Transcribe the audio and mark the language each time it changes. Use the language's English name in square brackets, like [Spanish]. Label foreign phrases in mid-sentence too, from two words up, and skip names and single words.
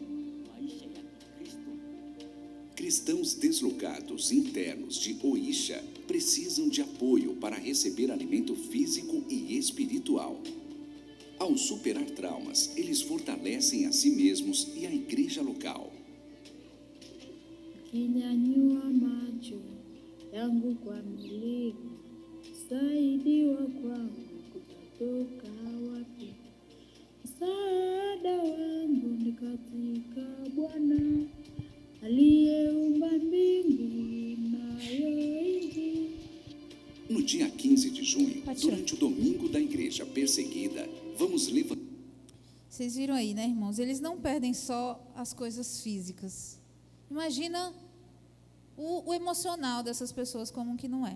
[Portuguese] Cristãos deslocados internos de Oixa precisam de apoio para receber alimento físico e espiritual. Ao superar traumas, eles fortalecem a si mesmos e a igreja local. [Swahili] Kinyanyua macho yangu kwa miliku, saidiwa kwangu kutatoka wapi? Msaada wangu ni katika Bwana aliyeumba mbingu nayo nchi. [Portuguese] No dia 15 de junho, durante o domingo da igreja perseguida, vamos levantar. Vocês viram aí, né, irmãos? Eles não perdem só as coisas físicas. Imagina o emocional dessas pessoas como que não é.